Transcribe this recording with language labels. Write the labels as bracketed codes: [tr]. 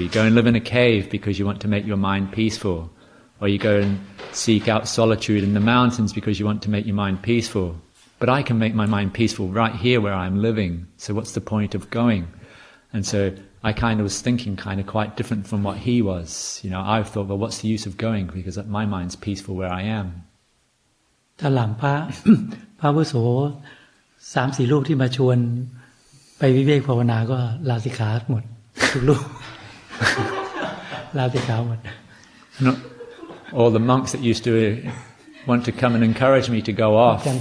[en] You go and live in a cave because you want to make your mind peaceful. Or you go and seek out solitude in the mountains because you want to make your mind peaceful. But I can make my mind peaceful right here where I'm living. So what's the point of going? And so I kind of was thinking kind of quite different from what he was. I thought, well, what's the use of going? Because my mind's peaceful where I am. [th] ตอนหลังพระ พระอาวุโส 3-4 รูปที่มาชวนไปวิเวกภาวนาก็ลาสิกขาหมดทุกรูป ลาสิกขาหมด [en] All the monks that used to want to come and encourage me to go off